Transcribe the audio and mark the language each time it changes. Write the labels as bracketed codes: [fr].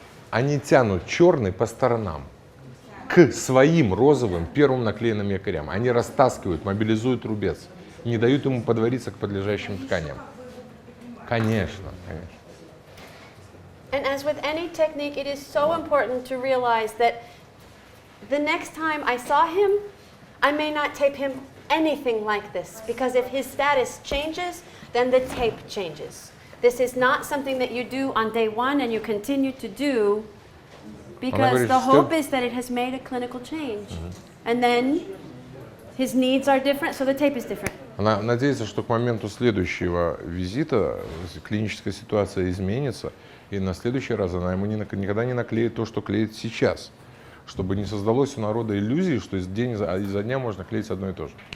[ru] Они тянут черный по сторонам к своим розовым первым наклеенным якорям. Они растаскивают, мобилизуют рубец, не дают ему подвариться к подлежащим тканям. Конечно, конечно. [en] And as with any technique, it is so important to realize that the next time I saw him, I may not tape him anything like this, because if his status changes, then the tape changes. This is not something that you do on day 1 and you continue to do, because the hope is that it has made a clinical change. And then his needs are different, so the tape is different. [ru] Она надеется, что к моменту следующего визита клиническая ситуация изменится, и на следующий раз она ему никогда не наклеит то, что клеит сейчас, чтобы не создалось у народа иллюзии, что день изо дня можно клеить одно и то же.